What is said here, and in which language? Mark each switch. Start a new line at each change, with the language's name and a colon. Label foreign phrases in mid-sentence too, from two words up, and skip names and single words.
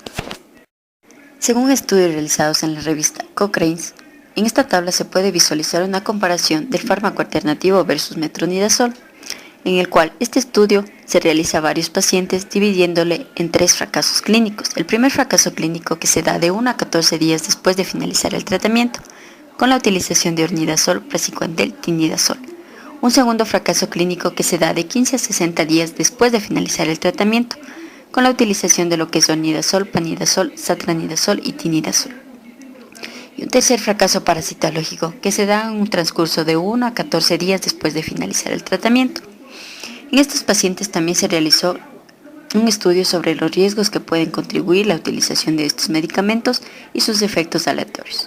Spanish: Según estudios realizados en la revista Cochrane, en esta tabla se puede visualizar una comparación del fármaco alternativo versus metronidazol, en el cual este estudio se realiza a varios pacientes dividiéndole en 3 fracasos clínicos. El primer fracaso clínico que se da de 1 a 14 días después de finalizar el tratamiento, con la utilización de ornidazol, praziquantel, tinidazol. Un segundo fracaso clínico que se da de 15 a 60 días después de finalizar el tratamiento, con la utilización de lo que es ornidazol, panidazol, satranidazol y tinidazol. Y un tercer fracaso parasitológico que se da en un transcurso de 1 a 14 días después de finalizar el tratamiento. En estos pacientes también se realizó un estudio sobre los riesgos que pueden contribuir la utilización de estos medicamentos y sus efectos aleatorios.